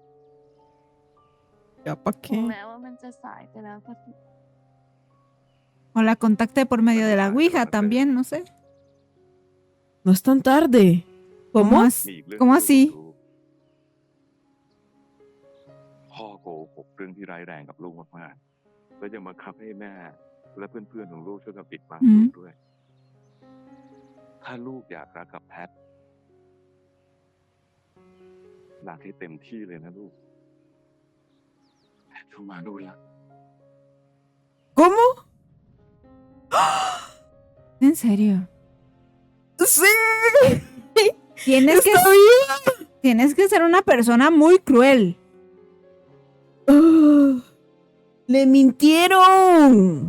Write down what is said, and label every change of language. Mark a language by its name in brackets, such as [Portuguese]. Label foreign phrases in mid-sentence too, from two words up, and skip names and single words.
[Spanish] Ya pa' [Thai] ถึง [Spanish] qué. [Thai] แม้ว่ามันจะสายไปแล้วก็เถอะ [Spanish] O la contacté por medio de la Ouija también, no sé. No es tan tarde. ¿Cómo? [Thai] มีอีกเรื่อง [Spanish] ¿Cómo [Thai] ที่ [Spanish] así? [Thai] ลูกรู้พ่อโกหกเรื่องที่ร้ายแรงกับลูกมากๆ แล้วยังบังคับให้แม่ และเพื่อนๆของลูกช่วยกันปิดบังลูกด้วย ถ้าลูกอยากรักกับแพทรักให้เต็มที่เลยนะลูกแพทเข้ามาดูละ [Spanish] ¿Cómo? ¿En serio? Sí. Tienes que... Está viva. Tienes que ser una persona muy cruel. ¡Le mintieron!